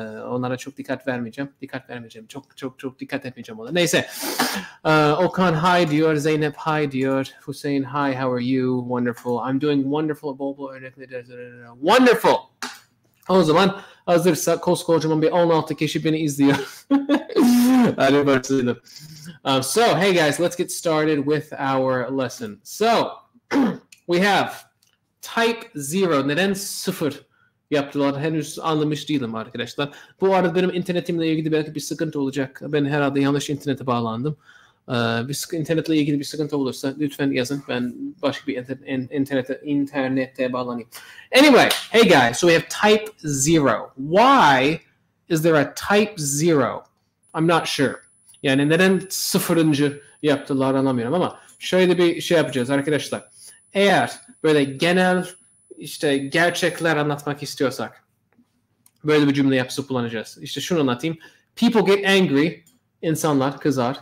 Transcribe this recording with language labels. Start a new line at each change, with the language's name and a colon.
Turkish: Onlara çok dikkat vermeyeceğim. Çok dikkat etmeyeceğim ona. Neyse. Okan hi diyor. Zeynep hi diyor.
English: Hüseyin hi, how are you? Wonderful. I'm doing wonderful. Bol örnekleri. Wonderful.
Turkish: O zaman hazırsa koskocaman bir 16 kişi beni izliyor. Hadi başlayalım.
English: So, hey guys, let's get started with our lesson. So, we have type 0.
Turkish: Neden 0 yaptılar? Henüz anlamış değilim arkadaşlar. Bu arada benim internetimle ilgili belki bir sıkıntı olacak. Ben herhalde yanlış internete bağlandım. İnternetle ilgili bir sıkıntı olursa lütfen yazın. Ben başka bir internete bağlanayım.
English: Anyway, hey guys, so we have type 0. Why is there a type 0? I'm not sure.
Turkish: Yani neden sıfırıncı yaptılar anlamıyorum ama şöyle bir şey yapacağız arkadaşlar. Eğer böyle genel işte gerçekler anlatmak istiyorsak böyle bir cümle yapısı kullanacağız. İşte şunu anlatayım. People get angry. İnsanlar kızar.